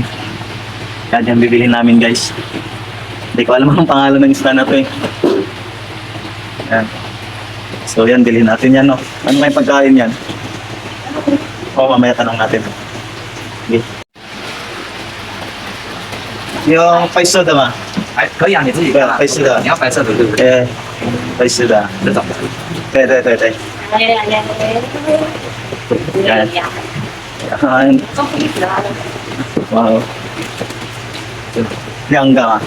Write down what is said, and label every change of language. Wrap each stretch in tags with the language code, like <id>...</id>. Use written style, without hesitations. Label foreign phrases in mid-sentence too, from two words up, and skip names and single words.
<tl>Yan yung bibilhin namin guys. Hindi ko alam ang pangalan ng isda na to eh. Yan. So yan, bilhin natin yan no. Ano kayong pagkain yan? O, mamaya tanong natin. Okay. Yung paiso dama.</tl> <zh>哎，可以啊，你自己看啊。白色的你要白色的，对不对？哎，白色的。这种。对对对对。Yan. Wow. 两个啊。</zh>